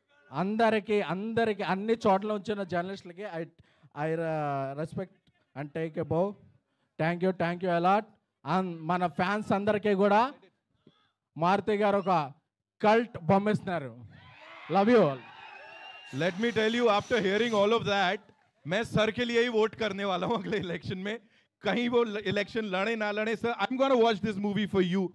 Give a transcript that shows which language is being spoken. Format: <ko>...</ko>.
<te>అందరికీ అన్ని చోట్ల వచ్చిన జర్నలిస్టులకి</te> <en>I respect and take a bow.</en> <te>Thank you a lot. And మన ఫ్యాన్స్ అందరికీ కూడా మారుతి గారు ఒక cult బొమ్మిస్తున్నారు.</te> <en>Love you all. Let me tell you, after hearing all of that,</en> <hi>मैं सर के लिए ही वोट करने वाला हूँ अगले इलेक्शन में. कहीं वो इलेक्शन लड़े ना लड़े sir,</hi> <en>I'm going to watch this movie for you.</en>